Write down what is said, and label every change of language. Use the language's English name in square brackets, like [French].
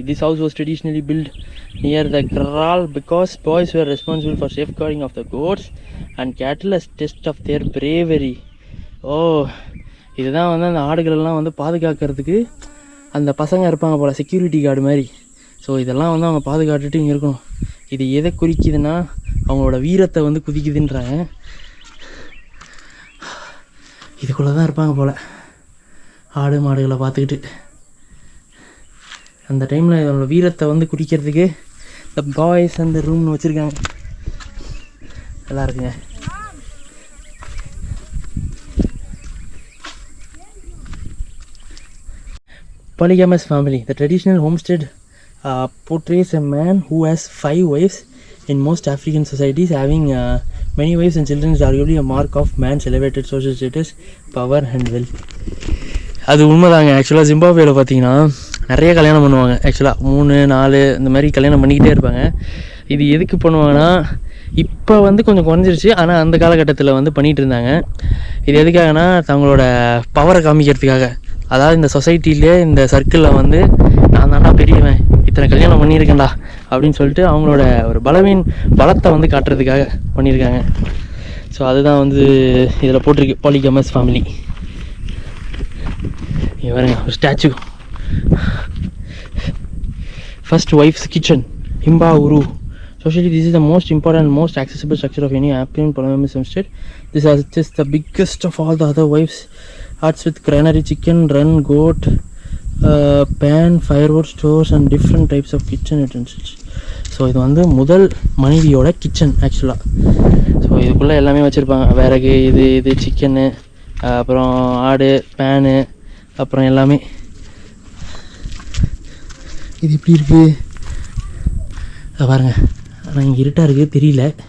[English] This house was traditionally built near the kraal because boys were responsible for safeguarding of the goats and cattle as test of their bravery. [Tamil] Oh, இதுதான் வந்து அந்த ஆடுகளெல்லாம் வந்து பாதுகாக்கிறதுக்கு அந்த பசங்க இருப்பாங்க போல், security guard மாதிரி. ஸோ இதெல்லாம் வந்து அவங்க பாதுகாத்துட்டு இங்கே இருக்கணும். இது எதை குறிக்குதுன்னா அவங்களோட வீரத்தை வந்து குதிக்குதுன்றாங்க. இதுக்குள்ளே தான் இருப்பாங்க போல் ஆடு மாடுகளை பார்த்துக்கிட்டு. அந்த டைமில் இதோட வீரத்தை வந்து குடிக்கிறதுக்கு த பாய்ஸ் அந்த ரூம்னு வச்சுருக்காங்க. நல்லா இருக்குங்க. [English] Polygamous family. The traditional homestead portrays a man who has 5 wives. In most African societies, having many wives and children is arguably a mark of man's elevated social status, power and wealth. [Tamil] அது உண்மைதாங்க. ஆக்சுவலாக ஜிம்பாப்வேல பார்த்தீங்கன்னா நிறைய கல்யாணம் பண்ணுவாங்க. ஆக்சுவலாக 3, 4 இந்த மாதிரி கல்யாணம் பண்ணிக்கிட்டே இருப்பாங்க. இது எதுக்கு பண்ணுவாங்கன்னா, இப்போ வந்து கொஞ்சம் குறைஞ்சிருச்சு, ஆனால் அந்த காலகட்டத்தில் வந்து பண்ணிகிட்டு இருந்தாங்க. இது எதுக்காகனா தங்களோட பவரை காமிக்கிறதுக்காக. அதாவது இந்த சொசைட்டிலே இந்த சர்க்கிளில் வந்து நான் தாண்டா பெரியவன், இத்தனை கல்யாணம் பண்ணியிருக்கேன்டா அப்படின்னு சொல்லிட்டு அவங்களோட ஒரு பலத்தை வந்து காட்டுறதுக்காக பண்ணியிருக்காங்க. ஸோ அதுதான் வந்து இதில் போட்டிருக்கு, பாலிகமஸ் ஃபேமிலி. இங்கே பாருங்க ஒரு ஸ்டாச்சு. [English] First wife's kitchen, Himba உரு. Socially, this is the most important and most accessible structure of any African polygamous homestead. This is just the biggest of all the other wives. Huts with granary, chicken run, goat, pan, firewood stores and different types of kitchen utensils. [Tamil] So இது வந்து முதல் மனைவியோட kitchen ஆக்சுவலாக. So இதுக்குள்ளே எல்லாமே வச்சுருப்பாங்க. விறகு, இது சிக்கனு, அப்புறம் ஆடு, பேனு, அப்புறம் எல்லாமே. இது எப்படி இருக்குது பாருங்கள். ஆனால் இங்கே இருட்டாக இருக்குது தெரியல.